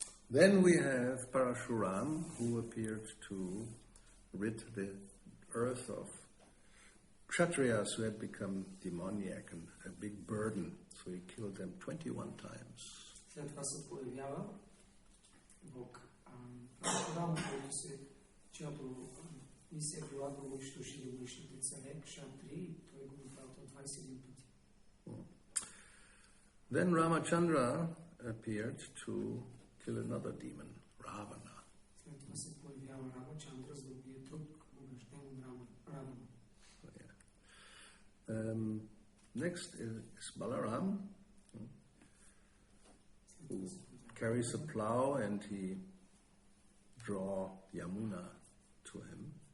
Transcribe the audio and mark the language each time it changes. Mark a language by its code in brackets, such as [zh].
[en] Then we have Parashuram, who appeared to rid the earth of Kshatriyas who had become demoniac and a big burden. So he killed them 21 times. [bg] След това се появява Бог Парашурам, който чиято мисия била да унищожи демоничните царе, Кшатри, и той го направил 21 пъти. [en] Then Ramachandra appeared to kill another demon, Ravana. [bg] След това се появява Рамачандра, за да убие друг побежден Равана. [en] Next is Balaram, who carries a plow and he draw Yamuna to him.